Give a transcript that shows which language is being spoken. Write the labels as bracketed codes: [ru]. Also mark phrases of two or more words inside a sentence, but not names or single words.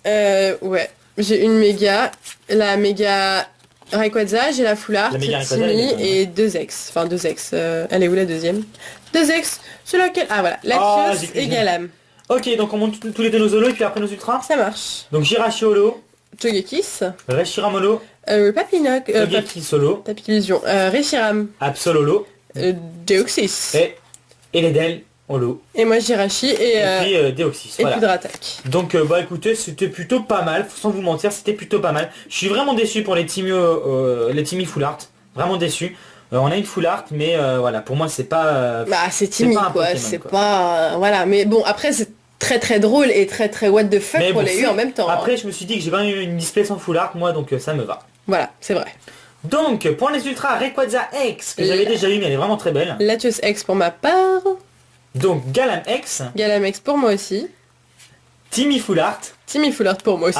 [fr] Ouais. J'ai une méga, la méga Rayquaza, j'ai la full art, La méga Rayquaza, Timmy elle est et 2 ex. Enfin 2 ex. Elle est où la deuxième? 2 ex. Sur lequel... Ah voilà. Latios j'ai- et Galam. Ok, donc on monte tous les deux nos holos et puis après nos ultras. Ça marche. Donc Jirachi holo, Togekiss. Reshiramolo, Papinoc. Togekiss solo, Papillusion. Reshiram. Absol holo Deoxys. et Ledel holo. Et moi Jirachi et puis Deoxys. Voilà. Pudratac. Donc bah écoutez, c'était plutôt pas mal, sans vous mentir, c'était plutôt pas mal. Je suis vraiment déçu pour les Timmy full art, vraiment déçu. On a une full art, mais voilà, pour moi c'est pas... Bah c'est timide pas un quoi, Pokémon, c'est quoi. pas... voilà, mais bon après c'est très très drôle et très très [en] what the fuck [fr] Mais pour bon, les eu c'est- en même temps. Après je me suis dit que j'ai quand même eu une display sans full art, moi, donc ça me va. Voilà, c'est vrai. Donc, pour les ultras, Rayquaza X, que j'avais La- déjà eu, mais elle est vraiment très belle. Latios X pour ma part. Donc, Galam X, Galamex pour moi aussi. Timmy Full Art. Timmy Full Art pour moi